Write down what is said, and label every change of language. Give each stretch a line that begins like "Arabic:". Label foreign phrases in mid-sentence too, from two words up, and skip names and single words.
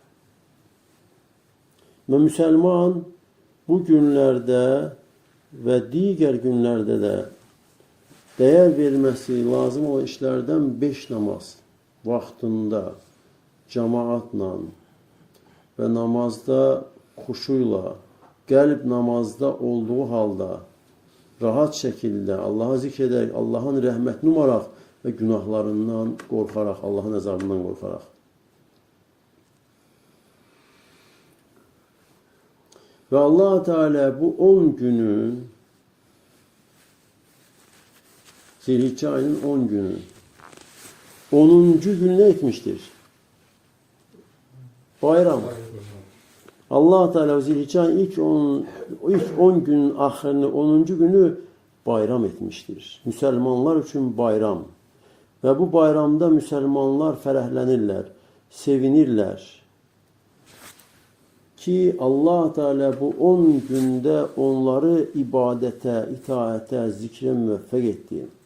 Azerbaijani: Və müsəlman bu günlərdə və digər günlərdə də dəyər verməsi lazım olan işlərdən 5 namaz vaxtında, cəmaatla və namazda xuşuyla, qəlb namazda olduğu halda, rahat şəkildə Allah'a zikr edərək, Allahın rəhmətini umaraq və günahlarından qorxaraq, Allahın əzabından qorxaraq. Və Allah Teala bu 10 günü, Zilhicce ayının 10 günü, 10.
Turkish: gününe etmiştir.
Azerbaijani: Bayram. Allah Teala Zilhicce ayının ilk 10
Turkish: günün axirini,
Azerbaijani: 10.
Turkish: günü bayram etmiştir.
Azerbaijani: Müsəlmanlar üçün bayram. Və bu bayramda müsəlmanlar fərəhlənirlər, sevinirlər ki, Allah Teala bu 10 gündə onları ibadətə, itaətə, zikrə müvəffəq etdi.